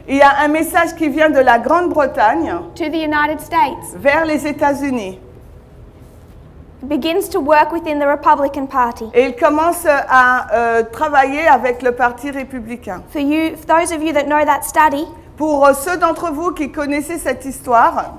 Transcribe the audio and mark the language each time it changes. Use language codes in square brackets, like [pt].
[fr] il y a un message qui vient de la Grande-Bretagne [en] to the United States. [fr] vers les États-Unis. [en] It begins to work within the Republican Party. [fr] Et il commence à travailler avec le Parti républicain. [en] For those of you that know that study, [fr] Pour ceux d'entre vous qui connaissez cette histoire,